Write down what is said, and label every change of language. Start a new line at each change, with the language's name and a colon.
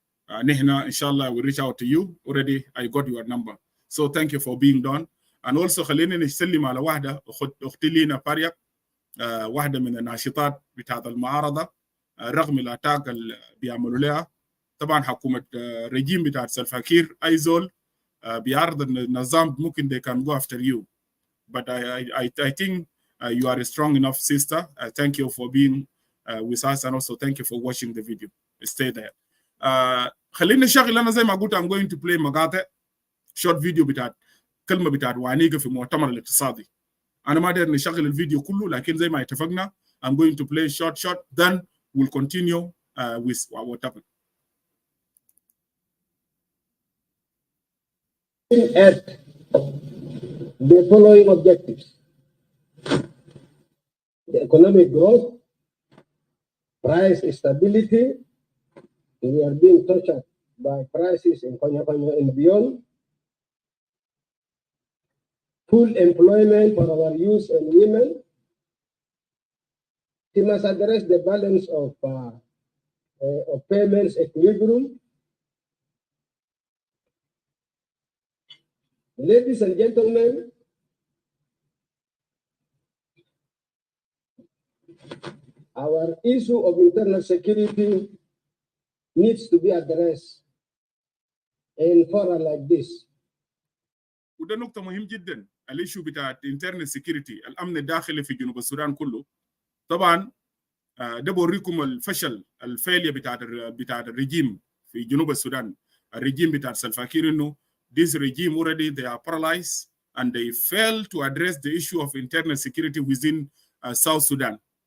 Arabic: Nehna,
English: inshallah, I will reach out to you. Already, I got your number. So thank you for being done. And also,
Arabic: خلينا نسلم على واحدة أختي لينا باريا واحدة من الناشطات بتاع المعارضة رغم الاتاك اللي بيعملوا لها. طبعا حكومة رجيم بتاع سلفاكير أي زول بيعرض النظام ممكن
English: they can go after you. But I think you are a strong enough sister. Thank you for being with us, and also thank you for watching the video. Stay there.
Arabic: خلينا نشغل. أنا زي ما قلت
English: I'm going to play
Arabic: مقاطع
English: short video
Arabic: بتاعت كلمة بتاعت وانيجا في مؤتمر الاقتصادي. أنا ما داير نشغل الفيديو كله لكن زي ما اتفقنا
English: I'm going to play short then we'll continue with our topic. At the following objectives: the economic growth, price stability. We are being tortured by prices in Konya and beyond. Full employment for our youth and women. He must address the balance of payments equilibrium. Ladies and gentlemen, our issue of internal security needs to be addressed in fora like this.
Arabic: وده نقطة مهم جدا. الإيشو بتاع
English: internal security
Arabic: الأمن الداخلي في جنوب السودان كله. طبعا ده بوريكم الفشل الفيليا بتاع الرجيم في جنوب السودان. الرجيم بتاع سلفاكير إنه
English: this regime already they are paralyzed and they fail to address the issue of internal security within South Sudan.